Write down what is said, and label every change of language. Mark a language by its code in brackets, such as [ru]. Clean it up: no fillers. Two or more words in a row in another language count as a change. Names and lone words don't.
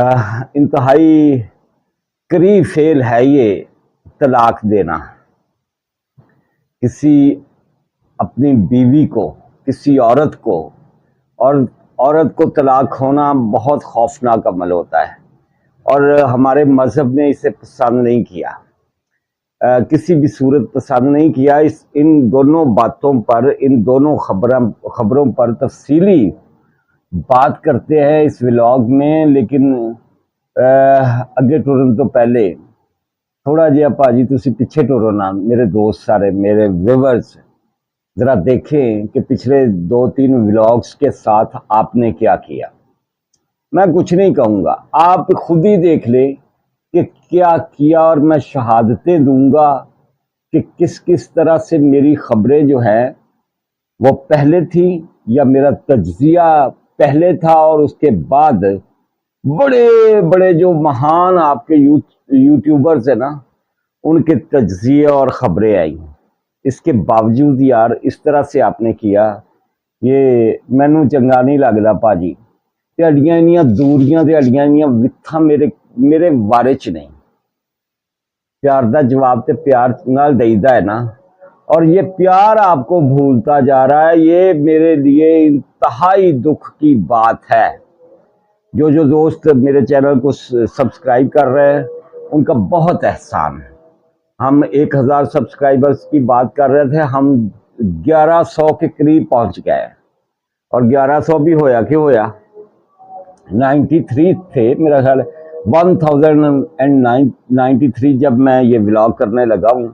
[ur] انتہائی قریب فعل ہے یہ طلاق دینا، کسی اپنی بیوی کو، کسی عورت کو، اور عورت کو طلاق ہونا بہت خوفناک عمل ہوتا ہے، اور ہمارے مذہب نے اسے پسند نہیں کیا، کسی بھی صورت پسند نہیں کیا۔ ان دونوں باتوں پر، ان دونوں خبروں پر تفصیلی بات کرتے ہیں اس ولاگ میں، لیکن [pa] اگے ٹرن تو پہلے تھوڑا جہا پاجی تسی پیچھے ٹرو نا، [ur] میرے دوست سارے، میرے ویورز ذرا دیکھیں کہ پچھلے 2-3 ولاگز کے ساتھ آپ نے کیا کیا۔ میں کچھ نہیں کہوں گا، آپ خود ہی دیکھ لیں کہ کیا کیا، اور میں شہادتیں دوں گا کہ کس کس طرح سے میری خبریں جو ہیں وہ پہلے تھی، یا میرا تجزیہ پہلے تھا، اور اس کے بعد بڑے بڑے جو مہان آپ کے یوٹیوبرز ہیں نا، ان کے تجزیے اور خبریں آئی۔ اس کے باوجود یار اس طرح سے آپ نے کیا، یہ [pa] مینوں چنگا [ur] نہیں لگتا پاجی۔ [pa] ہڈیاں انیاں دوریاں تے ہڈیاں انیاں وتھاں میرے وارے چ نہیں۔ پیار دا جواب تے پیار نال دئیدا ہے نا، [ur] اور یہ پیار آپ کو بھولتا جا رہا ہے۔ یہ میرے لیے انتہائی دکھ کی بات ہے۔ جو دوست میرے چینل کو سبسکرائب کر رہے ہیں ان کا بہت احسان ہے۔ ہم 1000 سبسکرائبرز کی بات کر رہے تھے، ہم 1100 کے قریب پہنچ گئے، اور 1100 بھی [pa] ہویا کہ ہویا [ur] 93 تھے میرا خیال، 1093 جب میں یہ ولاگ کرنے لگا ہوں۔